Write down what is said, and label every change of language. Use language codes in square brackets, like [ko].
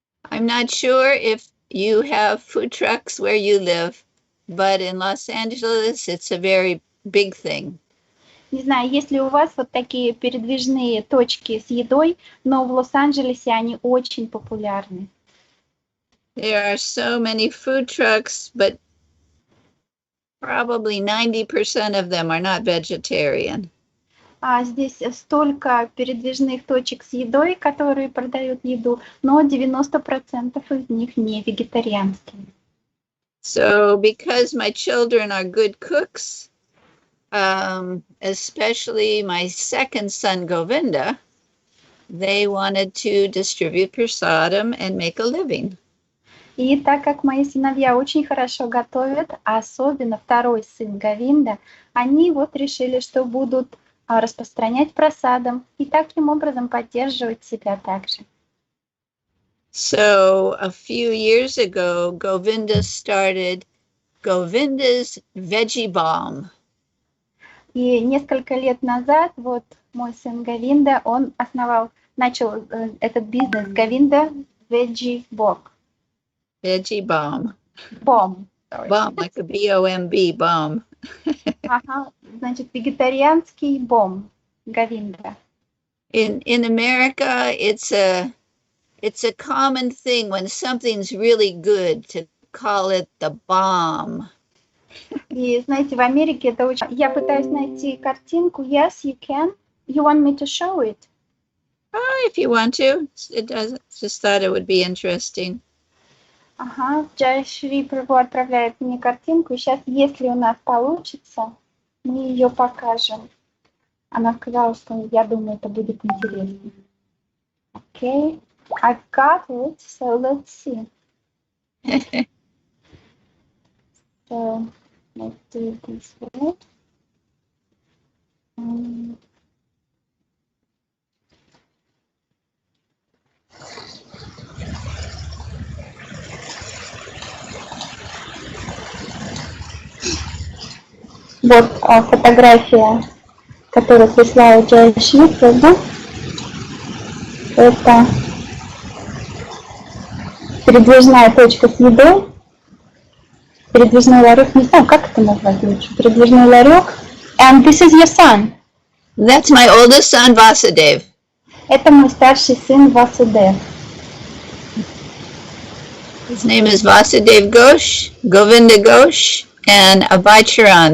[en] I'm not sure if you have food trucks where you live, but in Los Angeles it's a very big thing. [ru] Не знаю, есть ли у вас вот такие передвижные точки с едой, но в Лос-Анджелесе они очень популярны. [en] There are so many food trucks, but probably 90% of them are not vegetarian. [ru] Здесь столько передвижных точек с едой, которые продают еду, но 90% из них не вегетарианские. [en] So because my children are good cooks, especially my second son Govinda, they wanted to distribute prasadam and make a living. [ru] И так как мои сыновья очень хорошо готовят, а особенно второй сын Говинда, они вот решили, что будут распространять прасадам и таким образом поддерживать себя также. [en] So a few years ago, Govinda started Govinda's Veggie Bomb. [ru] И несколько лет назад вот мой сын Говинда, он начал этот бизнес Говинда Veggie Bomb. [en] Veggie Bomb. Bomb. Bomb, like a B-O-M-B, bomb. [ru] Ага, значит, вегетарианский бомб Говинда. [en] In America, it's a common thing when something's really good to call it the bomb. [ru] И знаете, в Америке это очень... Я пытаюсь найти картинку. [en] Yes, you can. You want me to show it? If you want to. It doesn't. Just thought it would be interesting. [ru] Ага, Джаяшри Прабху отправляет мне картинку. И сейчас, если у нас получится, мы ее покажем. Она сказала, что я думаю, это будет интересно. [en] Okay, I've got it, so let's see. So, let's do it this way. [ru] Вот фотография, которую прислала Джаяшри Прабху. Это передвижная точка с едой. Передвижной ларек, не знаю, как это назвать лучше. Передвижной ларек. [en] And this is your son. That's my oldest son, Vasudev. [ru] Это мой старший сын Васудев. [en] His name is Vasudev Ghosh, Govinda Ghosh, and Abhay Charan.